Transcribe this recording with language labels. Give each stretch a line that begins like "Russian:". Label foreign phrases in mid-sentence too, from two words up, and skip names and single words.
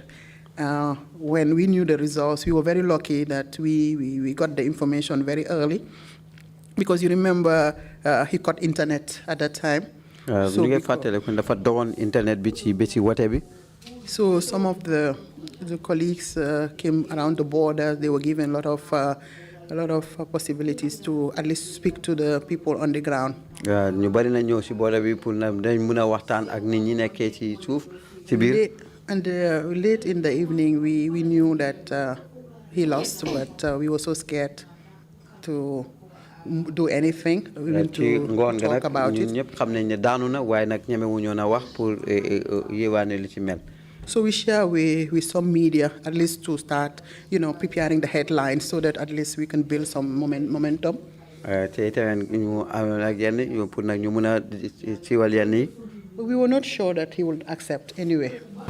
English: When we knew the results, we were very lucky that we got the information very early, because you remember he got internet at that time. So some of the colleagues came around the border. They were given a lot of possibilities to at least speak to the people on the ground.
Wolof: ñu bari na ñëw ci border bi pour na dañ mëna waxtaan ak nit ñi nekké ci suuf ci biir.
English: And late in the evening we knew that he lost, but we were so scared to do anything, even to talk about it.
Wolof: ñëpp xam nañ ne daanu na waaye nag ñeme wuñu na wax pour yéwaane li ci mel.
English: So we share with some media, at least to start, preparing the headlines so that at least we can build some momentum. But we were not sure that he would accept anyway.